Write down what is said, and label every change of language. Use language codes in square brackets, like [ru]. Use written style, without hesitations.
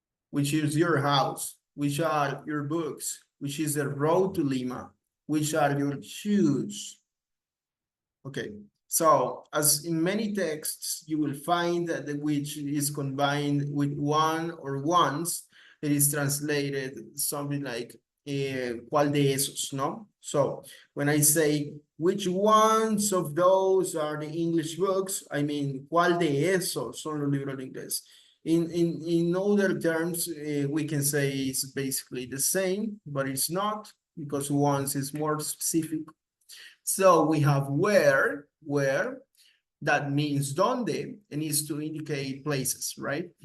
[en] Which is your house? Which are your books? Which is the road to Lima? Which are your shoes? Okay, so as in many texts, you will find that the which is combined with one or ones. It is translated something like [es] ¿cuál de esos? No? [en] So when I say which ones of those are the English books, I mean [es] ¿cuál de esos son los libros de inglés? [en] In other terms, we can say it's basically the same, but it's not, because once is more specific. So we have where, that means donde, and is to indicate places, right?